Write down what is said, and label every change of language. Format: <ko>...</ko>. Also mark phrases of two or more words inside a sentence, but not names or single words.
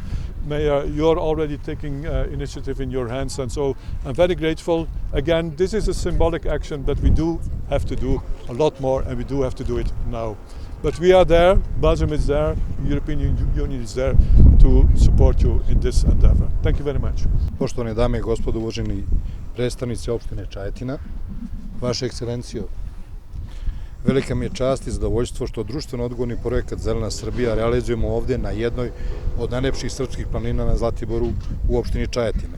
<en>Mayor, you're already taking initiative in your hands, and so I'm very grateful. Again, this is a symbolic action, but we do have to do a lot more, and we do have to do it now. But we are there, Belgium is there, the European Union is there to support you in this endeavor. Thank you very much.</en> <sr>Poštovane dame i gospodo, uvaženi predstavnici opštine Čajetina, vaša ekscelencijo, velika mi je čast i zadovoljstvo što društveno-odgovorni projekat Zelena Srbija realizujemo ovdje na jednoj od najlepših srpskih planina na Zlatiboru u opštini Čajetina.</sr>